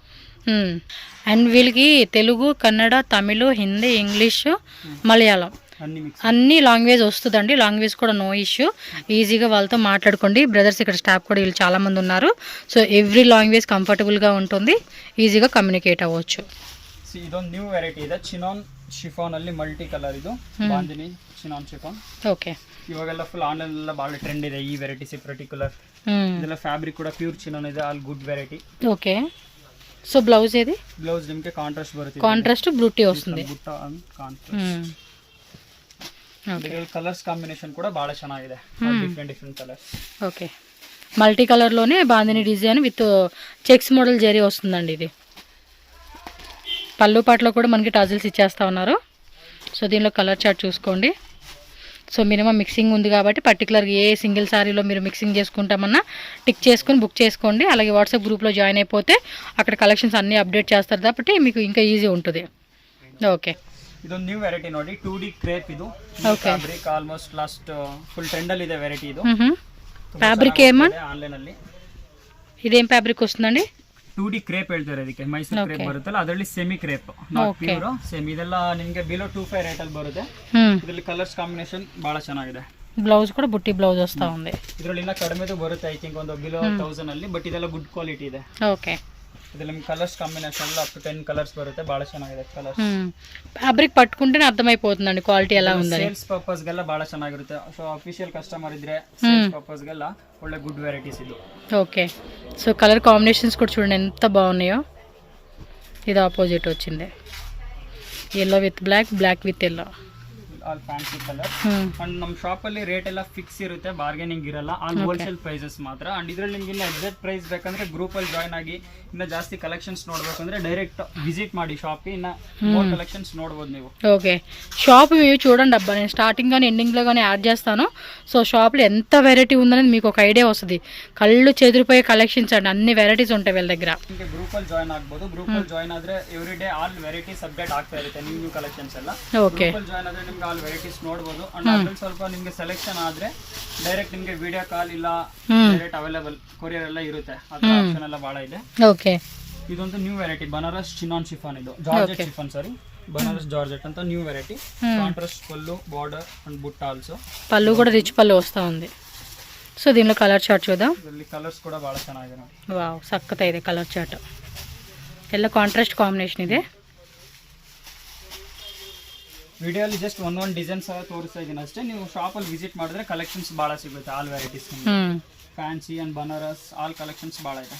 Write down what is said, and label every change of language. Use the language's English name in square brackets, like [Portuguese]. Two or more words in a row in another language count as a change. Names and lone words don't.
[Telugu] అండ్ వీళ్ళకి తెలుగు, కన్నడ, తమిళ్, హిందీ, ఇంగ్లీషు, మలయాళం అన్ని లాంగ్వేజ్ వస్తుందండి. లాంగ్వేజ్ కూడా [English] no issue. [Telugu] ఈజీగా వాళ్ళతో మాట్లాడుకోండి. బ్రదర్స్ ఇక్కడ స్టాఫ్ కూడా వీళ్ళు చాలామంది ఉన్నారు. సో [English] every language comfortable [Telugu] ఉంటుంది, ఈజీగా కమ్యూనికేట్ ಅవ్వచ్చు. [Kannada] ಇದೊಂದು [English] new variety [Kannada] ಇದೆ. ಚಿನಾನ್ ಶಿಫಾನ್ ಅಲ್ಲಿ [English] multi colour [Kannada] ಇದು ಬಾಂದಿನಿ ಚಿನಾನ್ ಶಿಫಾನ್. ಓಕೆ, ಇವಾಗೆಲ್ಲ [English] full online [Kannada] ಎಲ್ಲ ಬಹಳ ಟ್ರೆಂಡ್ ಇದೆ ಈ [English] varieties particular. [Kannada] ಇದೆಲ್ಲ ಫ್ಯಾಬ್ರಿಕ್ ಕೂಡ ಪ್ಯೂರ್ ಚಿನಾನ್ ಇದೆ, [English] all good variety. Okay. So blouse ఏది? [Kannada] ಬ್ಲೌಸ್ ನಿಮಗೆ ಕಾಂಟ್ರಾಸ್ಟ್ ಬರುತ್ತೆ. [Telugu] కాంట్రాస్ట్ బ్లూటీ వస్తుంది. [Kannada] ಬುಟ್ಟ [English] and contrast. colours combination [Telugu] కూడా బాగా ಚೆನ್ನಾಗಿದೆ. [English] different colours. [Telugu] ఓకే, [English] multi colour [Telugu] బాందిని [English] design with checks model [Telugu] జరీ వస్తుందండి ఇది. పళ్ళు పాటలో కూడా మనకి టజిల్స్ ఇచ్చేస్తా ఉన్నారు. సో దీనిలో [English] colour chart [Telugu] చూసుకోండి. [English] so minimum mixing [Telugu] ఉంది కాబట్టి పర్టికులర్గా [English] a single saree [Telugu] మీరు మిక్సింగ్ చేసుకుంటామన్నా టిక్ చేసుకొని బుక్ చేసుకోండి. అలాగే [English] WhatsApp group join [Telugu] అయిపోతే అక్కడ కలెక్షన్స్ అన్నీ అప్డేట్ చేస్తారు కాబట్టి మీకు ఇంకా ఈజీ ఉంటుంది. ఓకే, [Kannada] ಇದೊಂದು [English] new variety [Kannada] ನೋಡಿ. [English] 2D crepe [Kannada] ಇದು. [English] fabric almost last full trend [Kannada] ಅಲ್ಲಿ ಇದೆ ವೆರೈಟಿ ಇದು. ಫ್ಯಾಬ್ರಿಕ್ ಏಮ ಆನ್ಲೈನ್ ಅಲ್ಲಿ [Telugu] ಇದೇಂ ಫ್ಯಾಬ್ರಿಕ್ ವస్తుందండి? [English] 2D crepe [Kannada] ಹೇಳ್ತಾರೆ ಇದಕ್ಕೆ. ಮೈಸೂರು ಕ್ರೇಪ್ ಬರುತ್ತಲ್ಲ ಅದರಲ್ಲಿ [English] semi crepe, not pure semi. [Kannada] ಇದೆಲ್ಲ ನಿಮಗೆ [English] below 25 rate [Kannada] ಅಲ್ಲಿ ಬರುತ್ತೆ. ಇದರಲ್ಲಿ [English] colours combination [Kannada] ಬಹಳ ಚೆನ್ನಾಗಿದೆ. [Telugu] ಬ್ಲೌಸ್ ಕೂಡ ಬುಟ್ಟಿ ಬ್ಲೌಸ್ ವಸ್ತಾ ఉంది. [Kannada] ಇದರಲ್ಲಿ ಇನ್ನ ಕಡಿಮೆದು ಬರುತ್ತೆ, [English] I think [Kannada] ಒಂದು [English] below 1000 [Kannada] ಅಲ್ಲಿ. ಬಟ್ ಇದೆಲ್ಲ [English] good quality [Kannada] ಇದೆ. ಓಕೆ, ಇದರಲ್ಲಿ ನಿಮಗೆ [English] colours combination up to 10 colours [Kannada] ಬರುತ್ತೆ. ಬಹಳ ಚೆನ್ನಾಗಿದೆ ಕಲರ್ಸ್. [Telugu] ಫ್ಯಾಬ್ರಿಕ್ ಪట్టుకుంటేనే అర్థమైపోతుందండి క్వాలిటీ ఎలా ఉందని. [English] sales purpose [Kannada] ಗೆಲ್ಲ ಬಹಳ ಚೆನ್ನಾಗಿರುತ್ತೆ. [English] so official customer [Kannada] ಇದ್ರೆ [English] sales purpose [Kannada] ಗೆಲ್ಲ ಒಳ್ಳೆ [English] good varieties [Kannada] ಇದು. [English] Okay, so colour combinations [Telugu] కూడా చూడండి ఎంత బాగున్నాయో. ఇది ఆపోజిట్ వచ్చింది, [English] yellow with black, black with yellow. all fancy colour. [Kannada] ಅಂಡ್ ನಮ್ಮ ಶಾಪ್ ಅಲ್ಲಿ ರೇಟ್ ಎಲ್ಲ ಫಿಕ್ಸ್ ಇರುತ್ತೆ, ಬಾರ್ಗೇನಿಂಗ್ ಇರಲ್ಲ. [English] all wholesale prices ಮಾತ್ರ. [Kannada] ಅಂಡ್ ಇದ್ರಲ್ಲಿ ನಿಮ್ಗೆ ಇನ್ನ [English] exact price [Kannada] ಬೇಕಂದ್ರೆ ಗ್ರೂಪ್ ಅಲ್ಲಿ ಜಾಯ್ನ್ ಆಗಿ ಇನ್ನ ಜಾಸ್ತಿ ಕಲೆಕ್ಷನ್ಸ್ ನೋಡ್ಬೇಕಂದ್ರೆ [English] direct visit [Kannada] ಮಾಡಿ ಶಾಪ್. ಇನ್ನ [English] more collections [Kannada] ನೋಡಬಹುದು ನೀವು. [Telugu] ఓకే, షాప్ చూడండి అబ్బా. నేను స్టార్టింగ్ కానీ ఎండింగ్లో కానీ యాడ్ చేస్తాను. సో షాప్లో ఎంత వెరైటీ ఉందనేది మీకు ఒక ఐడియా వస్తుంది. కళ్ళు చెదిరిపోయే కలెక్షన్స్ అండి, అన్ని వెరైటీస్ ఉంటాయి వీళ్ళ దగ్గర. [Kannada] ಗ್ರೂಪ್ ಅಲ್ಲಿ ಜಾಯ್ನ್ ಆಗ್ಬೋದು. ಗ್ರೂಪ್ ಅಲ್ಲಿ ಜಾಯ್ನ್ ಆದ್ರೆ [English] every day all varieties update [Kannada] ಆಗ್ತಾ ಇರುತ್ತೆ, [English] new collections [Kannada] ಎಲ್ಲ. ಓಕೆ, ಗ್ರೂಪ್ ಅಲ್ಲಿ ಜಾಯ್ನ್ ಆದ್ರೆ ನಿಮ್ಗೆ [English] all varieties [Kannada] ನೋಡಬಹುದು. ಅಂಡ್ ಅದ್ರಲ್ಲಿ ಸ್ವಲ್ಪ ನಿಮ್ಗೆ ಸೆಲೆಕ್ಷನ್ ಆದ್ರೆ ಡೈರೆಕ್ಟ್ ನಿಮ್ಗೆ [English] video call [Kannada] ಇಲ್ಲ [English] direct available courier [Kannada] ಎಲ್ಲ ಇರುತ್ತೆ. ಅದ್ರ ಆಪ್ಷನ್ ಎಲ್ಲ ಬಹಳ ಇದೆ. ಓಕೆ, ಇದೊಂದು [English] new variety [Kannada] ಬನಾರಸ್ ಚಿನಾನ್ ಶಿಫಾನ್. ಇದು ಜಾರ್ಜೆಟ್ ಶಿಫಾನ್, ಸಾರಿ ಬನಾರಸ್ ಜಾರ್ಜೆಟ್ ಅಂತ [English] new variety. [Kannada] ಕಾಂಟ್ರಾಸ್ಟ್ ಪಲ್ಲು, [English] border and butta also. [Telugu] పళ్ళు కూడా [English] rich pallu [Telugu] వస్తూ ఉంది. సో దీనిలో [English] colour chart [Telugu] చూద్దాం. [Kannada] ಇದರಲ್ಲಿ ಕಲರ್ಸ್ ಕೂಡ ಬಹಳ ಚೆನ್ನಾಗಿದೆ ನೋಡಿ. ವಾವ್, ಸಕ್ಕತ್ತ ಇದೆ [English] colour chart. [Kannada] ಎಲ್ಲ [English] contrast combination [Kannada] ಇದೆ. ವಿಡಿಯೋಲಿ ಜಸ್ಟ್ ಒಂದೊಂದು ಡಿಸೈನ್ಸ್ ತೋರಿಸ್ತಾ ಇದ್ದೀನಿ ಅಷ್ಟೇ. ನೀವು ಶಾಪಲ್ಲಿ ವಿಸಿಟ್ ಮಾಡಿದ್ರೆ ಕಲೆಕ್ಷನ್ಸ್ ಭಾಳ ಸಿಗುತ್ತೆ. [English] all varieties fancy and [Kannada] ಬನಾರಸ್ [English] all collections [Kannada] ಭಾಳ ಇದೆ.